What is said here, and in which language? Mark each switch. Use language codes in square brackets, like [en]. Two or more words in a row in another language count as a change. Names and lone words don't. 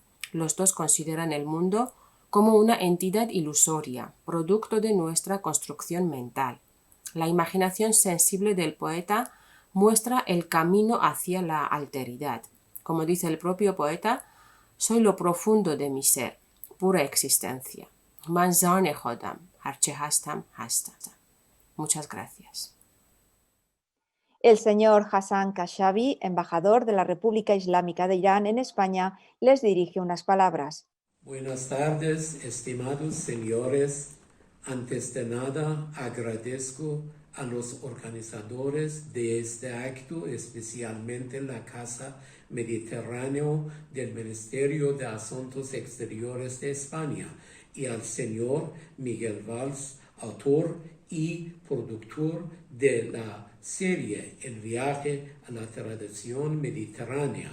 [es] Los dos consideran el mundo como una entidad ilusoria, producto de nuestra construcción mental. La imaginación sensible del poeta muestra el camino hacia la alteridad. Como dice el propio poeta, soy lo profundo de mi ser, pura existencia. [fa] من زنه خودم، هرچه هستم هستم. [es] Muchas gracias. El señor Hassan Khashavi, embajador de la República Islámica de Irán en España, les dirige unas palabras. Buenas tardes, estimados señores. Antes de nada, agradezco a los organizadores de este acto, especialmente la Casa Mediterráneo del Ministerio de Asuntos Exteriores de España, y al señor Miguel Valls, autor y productor de la serie El viaje a la tradición mediterránea.